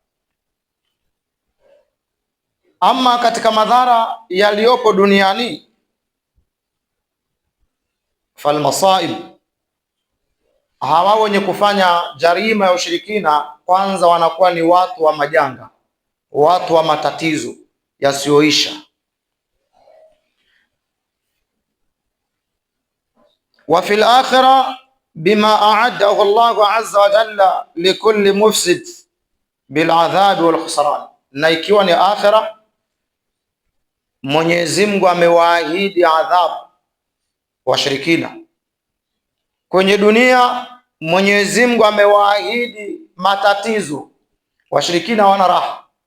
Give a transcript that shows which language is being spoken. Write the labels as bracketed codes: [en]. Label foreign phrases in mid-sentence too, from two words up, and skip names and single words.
[sw] Ama katika madhara yaliyopo duniani, falmasaib, hawa wenye kufanya jarima ya ushirikina kwanza wanakuwa ni watu wa majanga, watu wa matatizo yasiyoisha. [ar] وفي الآخرة بما أعده الله عز وجل لكل مفسد بالعذاب والخسران, [sw] na ikiwa ni akhirah Mwenyezi Mungu amewaahidi adhabu washirikina. Kwenye dunia Mwenyezi Mungu amewaahidi matatizo, washirikina wana raha.